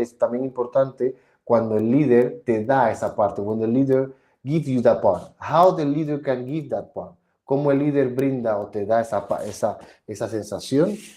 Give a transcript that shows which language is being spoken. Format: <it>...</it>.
<es>Es también importante cuando el líder te da esa parte.</es> <en>When the leader gives you that part. How the leader can give that part.</en> <es>Cómo el líder brinda o te da esa sensación.</es>